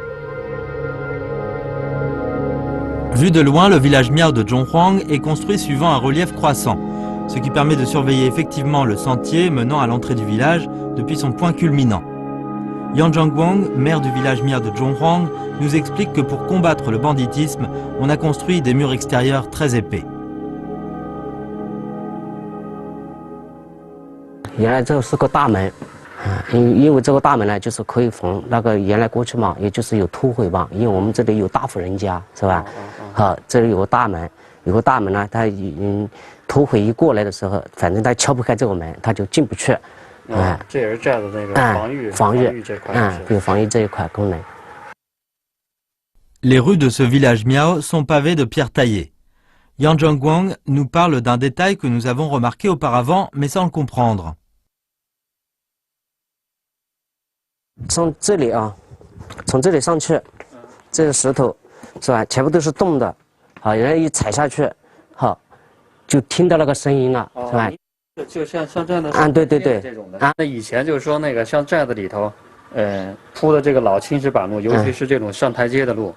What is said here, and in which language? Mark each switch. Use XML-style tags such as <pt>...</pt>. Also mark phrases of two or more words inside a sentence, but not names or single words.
<fr>Vu de loin, le village Miao de Zhonghuang est construit suivant un relief croissant, ce qui permet de surveiller effectivement le sentier menant à l'entrée du village depuis son point culminant. Yang Zhangguang, maire du village Miao de Zhonghuang, nous explique que pour combattre le banditisme, on a construit des murs extérieurs très épais.</fr> <zh>原来这是个大门，因为这个大门呢，就是可以防那个原来过去嘛，也就是有土匪吧，因为我们这里有大户人家，是吧？这里有个大门，呢，他土匪一过来的时候，反正他敲不开这个门，他就进不去。这也是寨子那个防御这块，有防御这一块功能。 Les rues de ce village Miao sont pavées de pierres taillées. Yang Zhangguang nous parle d'un détail que nous avons remarqué auparavant, mais sans le comprendre. 从这里上去，这个石头是吧？全部都是洞的，人家一踩下去，就听到那个声音了，是吧？就像这样的对这种的那以前就是说那个像寨子里头，铺的这个老青石板路，尤其是这种上台阶的路，</zh>